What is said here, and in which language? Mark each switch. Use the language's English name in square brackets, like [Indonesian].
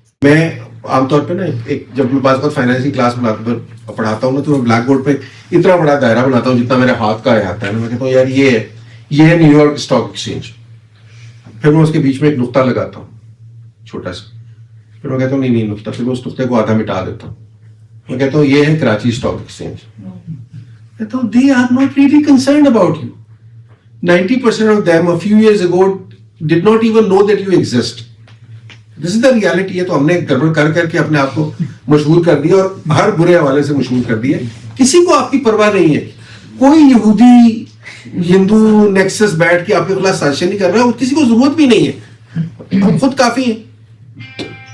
[Urdu] میں عام طور پہ نا جب میں بعض فائنانس کی کلاس پڑھاتا ہوں نا تو میں بلیک بورڈ پہ اتنا بڑا دائرہ بناتا ہوں جتنا میرے ہاتھ کا آتا ہے. میں کہتا ہوں یار یہ ہے نیو یارک اسٹاک ایکسچینج. پھر میں اس کے بیچ میں ایک نقطہ لگاتا ہوں چھوٹا سا, پھر میں کہتا ہوں نہیں نقطہ, پھر میں اس نقطے کو آدھا مٹا دیتا ہوں. میں کہتا ہوں یہ ہے کراچی اسٹاک ایکسچینج. کہتا ہوں [English] they are not really concerned about you. 90% of them a few years ago did not even know that you exist. This is the reality. [Urdu] ہے تو ہم نے گڑبڑ کر کے اپنے آپ کو مشہور کر دیا اور ہر برے حوالے سے مشہور کر دیا. کسی کو آپ کی پرواہ نہیں ہے. کوئی یہودی ہندو نیکسس بیٹھ کے آپ کے خلاف سازشیں نہیں کر رہا, اور کسی کو ضرورت بھی نہیں ہے, ہم خود کافی ہیں.